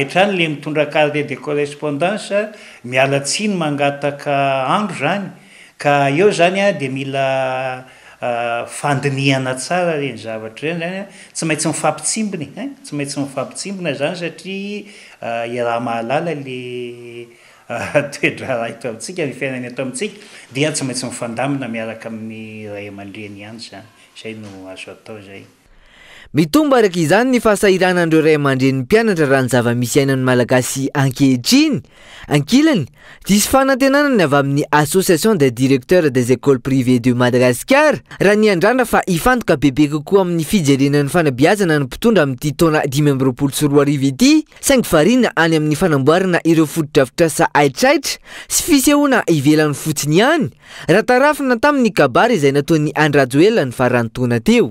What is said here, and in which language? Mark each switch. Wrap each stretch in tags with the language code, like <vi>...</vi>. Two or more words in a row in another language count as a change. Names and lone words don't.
<mg>hatrany le mitondra</mg> <fr>carte de correspondance</fr> <mg>miala tsiny mangataka andro zany ka eo zany dia mila fandinihana tsara reny zavatra reny zany tsy maintsy mifampitsimbony tsy maintsy mifampitsimbona zany satria iaraha mahalala le toedra raha ito amintsika ny fiainana eto amintsika dia tsy maintsy mifandamina miaraka amin'ny ray aman-dreny ihany zany. Zay no azo atao zay. mitombo araka izany ny fahasahiranandreo ray aman-dren'ny mpianatra raha ny zava-misy ainan'ny malagasy ankehitriny ankilany disy fanantenanany avy amin'ny association des directeurs des écoles privées de Madagascar raha ny andrana fa ifantoka bebe kokoa amin'ny fijerenan'ny fanabeazana ny mpitondra amin'ity taona 2024 ity saingy varina any amin'ny fanamboarana ireo fotodrafitrasa aitraitra sy fisehoana ivelan'ny fotsiny ihany raha tarafina tamin'ny kabary izay nataon'ny Andrajoela ny farany taona teo.</mg>